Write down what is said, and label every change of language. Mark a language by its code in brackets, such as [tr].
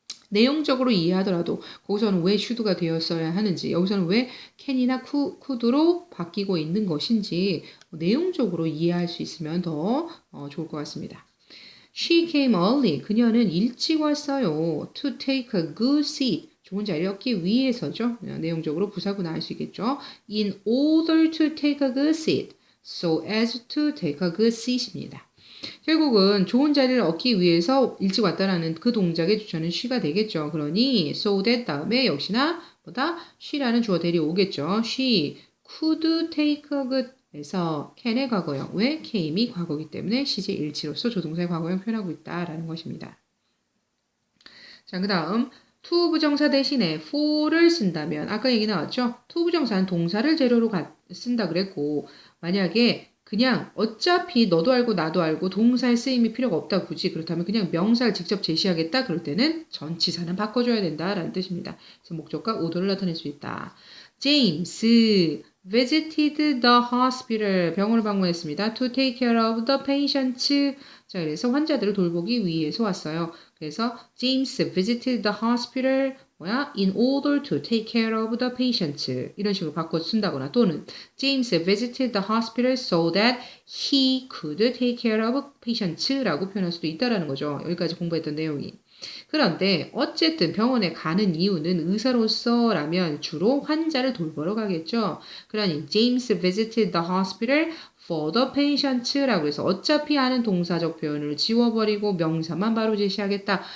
[ko] 내용적으로 이해하더라도 거기서는 왜 should가 되었어야 하는지 여기서는 왜 can이나 could로 바뀌고 있는 것인지 내용적으로 이해할 수 있으면 더 좋을 것 같습니다. [en] She came early. [ko] 그녀는 일찍 왔어요. [en] To take a good seat. [ko] 좋은 자리를 얻기 위해서죠. 내용적으로 부사구나 할 수 있겠죠. [en] In order to take a good seat. So as to take a good seat입니다. [ko] 결국은 좋은 자리를 얻기 위해서 일찍 왔다라는 그 동작의 주체는 she가 되겠죠. 그러니 so that 다음에 역시나 뭐다? she라는 주어 대리 오겠죠. [en] She could take a good [ko] 그래서 can의 과거형, 왜? came이 과거이기 때문에 시제 일치로서 조동사의 과거형 표현하고 있다라는 것입니다. 자, 그 다음 to 부정사 대신에 for를 쓴다면 아까 얘기 나왔죠? to 부정사는 동사를 재료로 쓴다 그랬고 만약에 그냥 어차피 너도 알고 나도 알고 동사의 쓰임이 필요가 없다 굳이 그렇다면 그냥 명사를 직접 제시하겠다 그럴 때는 전치사는 바꿔줘야 된다라는 뜻입니다. 그래서 목적과 의도를 나타낼 수 있다. [en] James visited the hospital. [ko] 병원을 방문했습니다. [en] To take care of the patients. [ko] 자, 그래서 환자들을 돌보기 위해서 왔어요. 그래서 [en] James visited the hospital. in order to take care of the patients. [ko] 이런 식으로 바꿔 쓴다거나 또는 [en] James visited the hospital so that he could take care of patients라고 [ko] 표현할 수도 있다라는 거죠. 여기까지 공부했던 내용이. 그런데 어쨌든 병원에 가는 이유는 의사로서라면 주로 환자를 돌보러 가겠죠. 그러니 [en] James visited the hospital for the patients [ko] 라고 해서 어차피 하는 동사적 표현을 지워버리고 명사만 바로 제시하겠다.